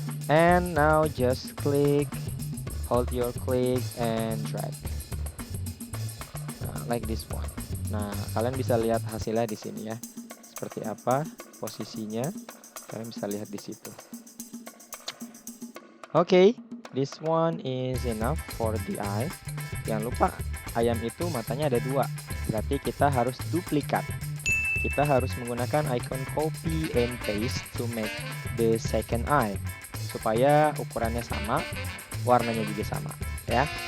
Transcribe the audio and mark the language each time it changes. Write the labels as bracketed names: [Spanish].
[English] And now just click, hold your click and drag. Nah, like this one. [Indonesian] Nah, kalian bisa lihat hasilnya di sini ya. Seperti apa posisinya? Kalian bisa lihat di situ. [English] Oke, this one is enough for the eye. [Indonesian] Jangan lupa ayam itu matanya ada 2. Berarti kita harus duplikat. Kita harus menggunakan icon copy and paste [English] to make the second eye. [Indonesian] Supaya ukurannya sama, warnanya juga sama ya.